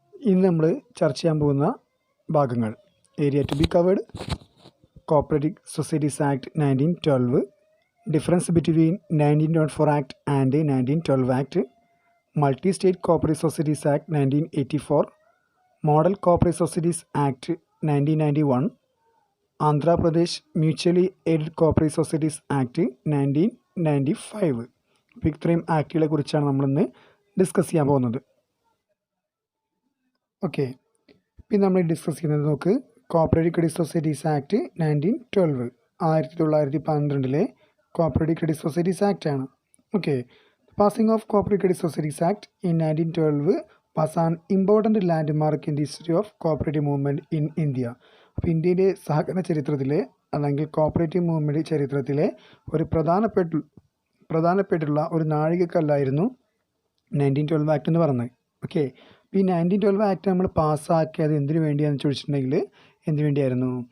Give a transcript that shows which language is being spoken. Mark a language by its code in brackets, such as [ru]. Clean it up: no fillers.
[ml] ഇന്ന് നമ്മൾ ചർച്ച ചെയ്യാൻ പോകുന്ന ഭാഗങ്ങൾ: [en] area to be covered, [ml] cooperative societies act 1912, difference between 1904 act and 1912 act, multi state cooperative societies act 1984, model cooperative societies act 1991, Andhra Pradesh mutually aided cooperative societies act 1995. അപ്പോൾ ഇത്രയും ആക്ടുകളെ കുറിച്ചാണ് നമ്മളിന്ന് ഡിസ്കസ് ചെയ്യാൻ പോകുന്നത്. ഓക്കെ, പിന്നെ നമ്മൾ ഡിസ്കസ് ചെയ്യുന്നത് നോക്ക്, cooperative credit societies act 1912 1912 cooperative credit societies act ആണ്. [en] Okay, passing of cooperative credit societies act in 1912 was an important landmark in the history of cooperative movement in India. [ml] അപ്പോൾ ഇന്ത്യയിലെ സഹകരണ ചരിത്രത്തിലെ അല്ലെങ്കിൽ കോപ്പറേറ്റീവ് മൂവ്മെൻറ്റ് ചരിത്രത്തിലെ ഒരു പ്രധാനപ്പെട്ടുള്ള ഒരു നാഴികക്കല്ലായിരുന്നു 1912 ആക്ട് എന്ന് പറയുന്നത്. ഓക്കെ, ഈ 1912 ആക്ട് നമ്മൾ പാസ്സാക്കിയത് എന്തിനു വേണ്ടിയാണെന്ന് ചോദിച്ചിട്ടുണ്ടെങ്കിൽ എന്തിനു വേണ്ടിയായിരുന്നു?